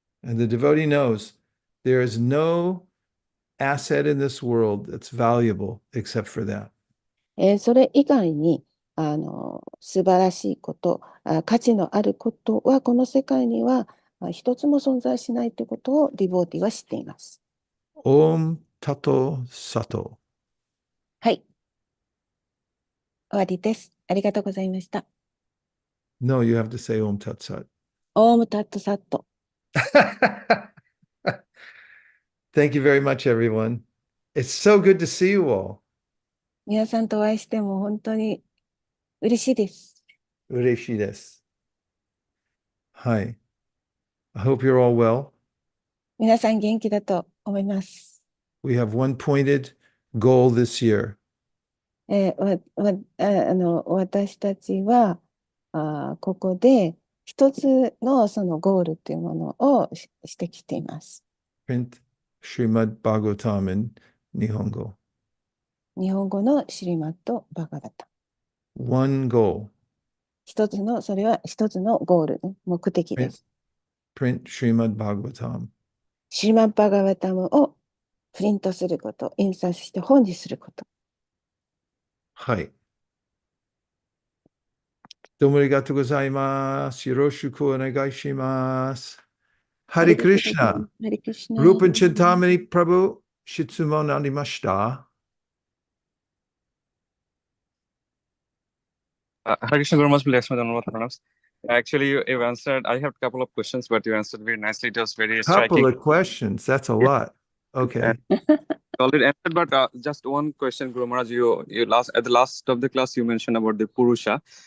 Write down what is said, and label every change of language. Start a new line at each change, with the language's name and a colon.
English: And the devotee knows there is no asset in this world that's valuable except for that.
Japanese: それ以外に素晴らしいこと、価値のあることはこの世界には一つも存在しないということをディボーティは知っています。
Sanskrit: Om Tato Sato.
Japanese: はい。終わりです。ありがとうございました。
English: No, you have to say
Sanskrit: Om Tat Sat. オームタットサット。
English: Thank you very much, everyone. It's so good to see you all.
Japanese: 皆さんとお会いしても本当に嬉しいです。 Ureshi desu.
English: Hi. I hope you're all well.
Japanese: 皆さん元気だと思います。
English: We have one pointed goal this year.
Japanese: 私たちはここで一つのそのゴールというものをしてきています。
English: Print Srimad Bhagavatam in Nihongo.
Japanese: 日本語のシリマット・バガバタ。
English: One goal.
Japanese: それは一つのゴール、ね、目的で
English: Print,
Japanese: す。
English: print Srimad Bhagavatam.
Japanese: シリマッバガバタムをプリントすること、印刷して本にすること。はい。どうもありがとうございます。よろしくお願いします。ハリクリシナ。ハリクリシナ。ルーパンチンタマニプラブ、質問ありました？
English: Hare Krishna Guru Maharaj, please explain the pronouns. Actually, you've answered. I have a couple of questions, but you answered very nicely. It was very Couple striking. of questions. That's a lot. Okay. Already answered, but just one question, Guru Maharaj. At the last of the class, you mentioned about the Purusha.